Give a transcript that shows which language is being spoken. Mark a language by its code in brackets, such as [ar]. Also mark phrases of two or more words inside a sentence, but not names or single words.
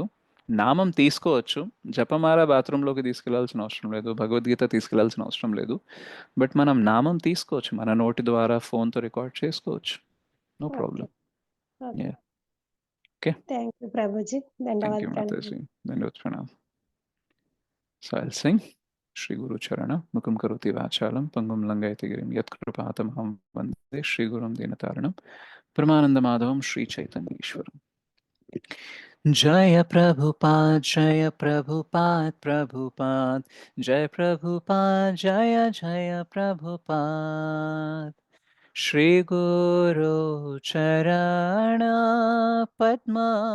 [te] నామం తీసుకోవచ్చు, జపమాల బాత్రూంలోకి తీసుకెళ్లాల్సిన అవసరం లేదు, భగవద్గీత తీసుకెళ్లాల్సిన అవసరం లేదు. బట్ మనం నామం తీసుకోవచ్చు, మన నోటి ద్వారా ఫోన్తో రికార్డ్ చేసుకోవచ్చు. [en] నో ఓకే. ప్రాబ్లం. [te] ఓకే. ఓకే, [en] thank you ప్రభుజీ. thank you [te] ధన్యవాదాలు. మాతాజీ. ధన్యవాదాలు ప్రణాम. [en] So I'll sing. [sa] श्री गुरु चरण मुकं करोति वाचालं पङ्गुं लङ्घयते गिरिं यत्कृपा तमहं वन्दे श्री गुरुं दीनतारणं परमानन्द माधवं श्री चैतन्य ईश्वरं. जय प्रभुपाद जय प्रभुपाद प्रभुपाद जय प्रभुपाद जय जय प्रभुपाद श्री गुरु चरण पद्म